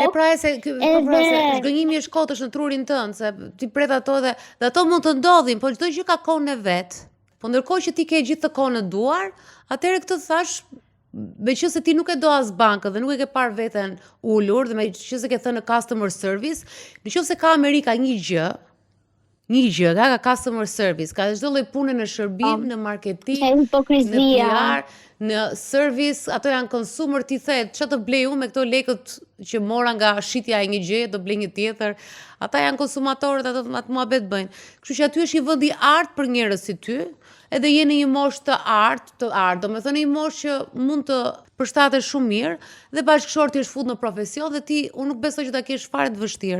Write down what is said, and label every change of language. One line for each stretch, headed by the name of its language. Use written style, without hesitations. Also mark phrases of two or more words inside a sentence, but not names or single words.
Albanian: E pra se zhgënjimi është kotësh në trurin tënd, se ti pret ato dhe ato mund të ndodhin, por çdo gjë ka kohën e vet. Po ndërkohë që ti ke gjithë të kohën në duar, atëherë këtë thash, meqenëse ti nuk e do as bankën dhe nuk e ke parë veten ulur dhe meqenëse ke thënë në
English: customer service,
Albanian: nëse ka Amerika një gjë, ka
English: customer service,
Albanian: ka çdo lloj pune në shërbim, në marketing, në PR, në service, ato janë consumer, ti the, çfarë të blej unë me këto lekët që mora nga shitja e një gjëje, do blej një tjetër. Ata janë konsumatorët, ato muhabet bëjnë. Kështu që aty është një vend i artë për njerëz si ty, edhe je në një moshë të artë, domethënë një moshë që mund të përshtatesh shumë mirë dhe bashkëshorti është fut në profesion dhe ti unë nuk besoj që ta kesh fare të vështirë.